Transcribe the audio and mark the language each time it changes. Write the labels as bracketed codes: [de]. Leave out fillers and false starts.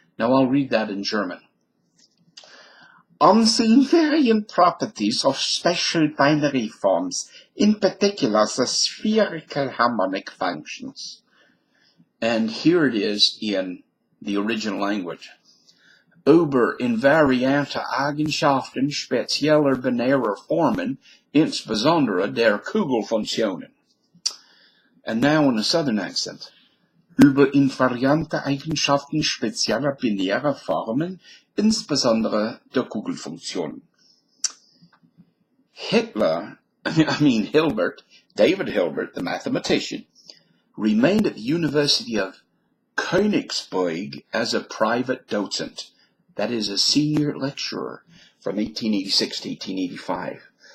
[en] Now I'll read that in German. On the invariant properties of special binary forms, in particular the spherical harmonic functions. And here it is in the original language. [de] Über invariante Eigenschaften spezieller binärer Formen, insbesondere der Kugelfunktionen. [en] And now in a southern accent. [de] Über invariante Eigenschaften spezieller binärer Formen, insbesondere der Kugelfunktionen. [en] Hilbert, David Hilbert, the mathematician, remained at the University of Königsberg as a private docent, that is, a senior lecturer from 1886 to 1885.